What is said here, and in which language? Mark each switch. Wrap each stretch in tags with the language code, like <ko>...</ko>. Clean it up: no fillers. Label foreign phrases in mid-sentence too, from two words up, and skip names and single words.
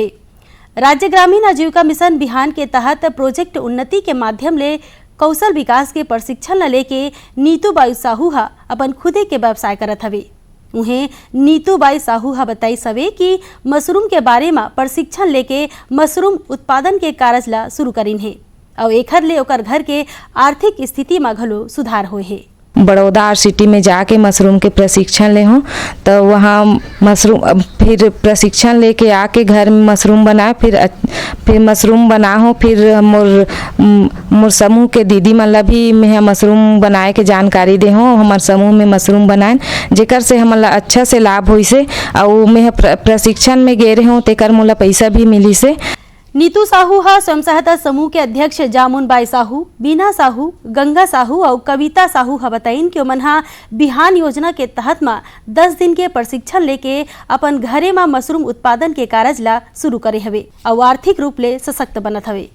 <hne>राज्य ग्रामीण आजीविका मिशन बिहान के तहत प्रोजेक्ट उन्नति के माध्यम ले कौशल विकास के प्रशिक्षण लेके नीतूबाई साहू अपन खुदे के व्यवसाय करत हवे। उन्हें नीतूबाई साहू बताई सवे कि मशरूम के बारे में प्रशिक्षण लेके मशरूम उत्पादन के कार्य ला शुरू करीन है और एखर ले ओकर घर के आर्थिक स्थिति में घलो सुधार होए है। बड़ौदा सिटी में जाके मशरूम के प्रशिक्षण ले हूँ, तो वहाँ मशरूम फिर प्रशिक्षण लेके आके घर में मशरूम बनाए, फिर मशरूम बना हूँ। फिर मोर समूह के दीदी मतलब भी मैं मशरूम बनाए के जानकारी दे हूँ। हमारे समूह में मशरूम बनाए जेकर से हमारा अच्छा से लाभ हुई से और मैं प्रशिक्षण में गे रहे हूँ, तेकर मोला पैसा भी मिली से। नीतू साहू स्वयं सहायता समूह के अध्यक्ष जामुनबाई साहू, बीना साहू, गंगा साहू और कविता साहू बताइन कि मन बिहान योजना के तहत में 10 दिन के प्रशिक्षण लेके अपन घरे में मशरूम उत्पादन के कार्य ला शुरू करे हवे और आर्थिक रूप ले सशक्त बनत हवे।</hne>